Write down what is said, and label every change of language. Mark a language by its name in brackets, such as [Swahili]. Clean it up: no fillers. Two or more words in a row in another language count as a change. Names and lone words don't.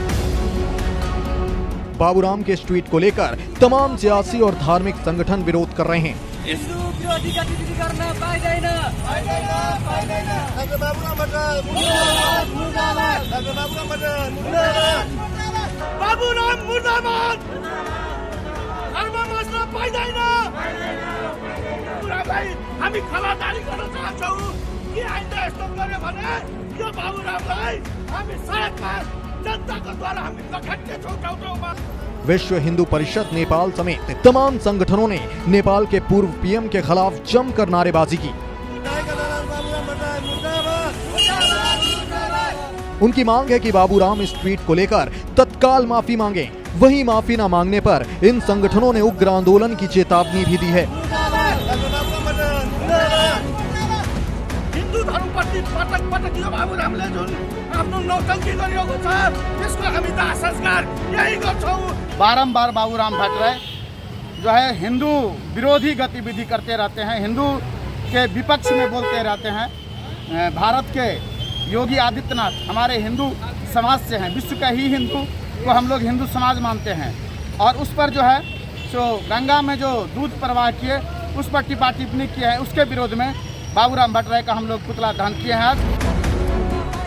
[Hindi] बाबूराम के इस ट्वीट को लेकर तमाम सियासी और धार्मिक संगठन विरोध कर रहे हैं। [Nepali] बाबूराम मुर्दाबाद, हामी खबरदारी गर्न चाहन्छौँ कि आइन्दा यस्तो गर्यो भने यो बाबूरामलाई हामी सडकमा जनताको द्वारा हामी लखेट्नेछौँ ठाउँ। [Hindi] विश्व हिंदू परिषद नेपाल समेत तमाम संगठनों ने नेपाल के पूर्व पीएम के खिलाफ जमकर नारेबाजी की। उनकी मांग है कि बाबूराम इस ट्वीट को लेकर तत्काल माफी मांगे। वहीं माफी न मांगने पर इन संगठनों ने उग्र आंदोलन की चेतावनी भी दी है। [Nepali] हिन्दू धर्मप्रति पटक पटक यो बाबूरामले जुन आफ्नो नौटंकी गरिएको छ त्यसको हामी दाह संस्कार यही गर्छौं। [Hindi] बारंबार बाबूराम भट्टराय जो है हिंदू विरोधी गतिविधि करते रहते हैं, हिंदू के विपक्ष में बोलते रहते हैं। भारत के योगी आदित्यनाथ हमारे हिंदू समाज से हैं, विश्व का ही हिंदू को हम लोग हिंदू समाज मानते हैं, और उस पर जो है जो गंगा में जो दूध प्रवाह किए उस पर टिप्पा टिप्पणी किया है, उसके विरोध में बाबूराम भट्टराय का हम लोग पुतला दहन किए हैं।